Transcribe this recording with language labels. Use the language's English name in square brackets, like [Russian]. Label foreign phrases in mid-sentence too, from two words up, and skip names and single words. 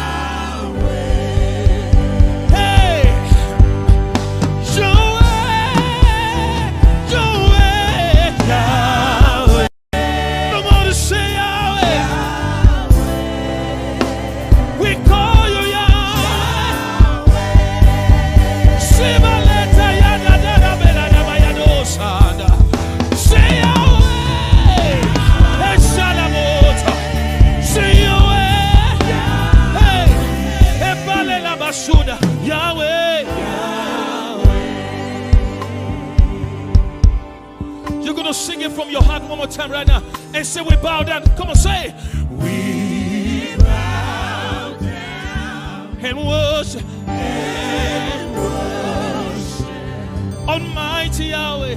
[English] Hey. Yahweh. Yahweh. Yahweh. Come on to say Yahweh. We call you Yahweh. Sibaleta yada dada bela daba yadosada. Say Yahweh. Eshalamota. Say Yahweh. Hey. Ebale la basuda. Yahweh. You're going to sing it from your heart one more time right now. And say we bow down. Come on, say. We bow down. And worship. And worship. Almighty Yahweh.